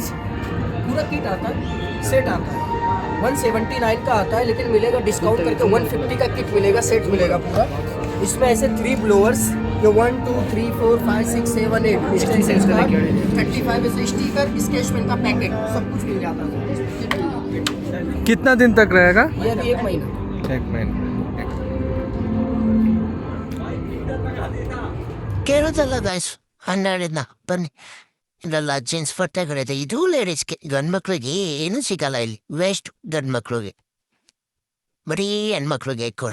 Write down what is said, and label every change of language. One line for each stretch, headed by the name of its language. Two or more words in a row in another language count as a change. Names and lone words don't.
Hindi: पूरा किट आता है, सेट आता है. 179 का आता है, लेकिन मिलेगा डिस्काउंट करके 150 का किट मिलेगा, सेट मिलेगा पूरा. इसमें ऐसे 3 ब्लोअर्स, ये 1 2 3 4 5 6 7 8
English: extension cord,
Hindi: 35 ऐसे स्टिकर,
English: sketch pen
Hindi: का पैकेट, सब कुछ मिल जाता है. कितना दिन तक रहेगा? ये अभी 1 महीना. 1 महीना.
Kannada: ಕೇಳೋದಲ್ಲ ಗಾಯ್ಸ್, ಹನ್ನೆರಡಿನ ಬನ್ನಿ. ಇಲ್ಲೆಲ್ಲ ಜೀನ್ಸ್ ಬಟ್ಟೆಗಳಿದೆ. ಇದು ಲೇಡೀಸ್ಗೆ, ಗಂಡ್ಮಕ್ಳಿಗೆ ಏನೂ ಸಿಗಲ್ಲ ಇಲ್ಲಿ. ವೇಸ್ಟ್ ಗಂಡ್ಮಕ್ಳಿಗೆ, ಬರೀ ಹೆಣ್ಮಕ್ಳಿಗೆ ಕೂಡ.